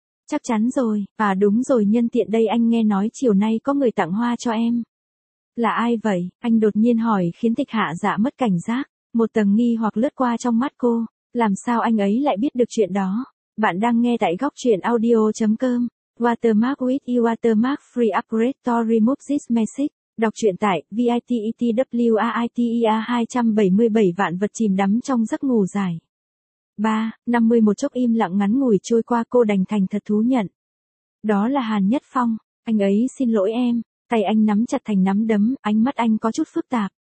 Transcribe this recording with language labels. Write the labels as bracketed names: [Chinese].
[Vietnamese] Chắc chắn rồi, và đúng rồi, nhân tiện đây anh nghe nói chiều nay có người tặng hoa cho em. Là ai vậy? Anh đột nhiên hỏi khiến Tịch Hạ Dạ mất cảnh giác, một tầng nghi hoặc lướt qua trong mắt cô. Làm sao anh ấy lại biết được chuyện đó? Bạn đang nghe tại góc truyện audio.com. [English] Watermark with you, watermark free upgrade to remove this message. [Vietnamese] Đọc truyện tại VITETWAITER 277 vạn vật chìm đắm trong giấc ngủ dài. 3:50 một chốc im lặng ngắn ngủi trôi qua, cô đành thành thật thú nhận. Đó là Hàn Nhất Phong, anh ấy xin lỗi em, tay anh nắm chặt thành nắm đấm, ánh mắt anh có chút phức tạp.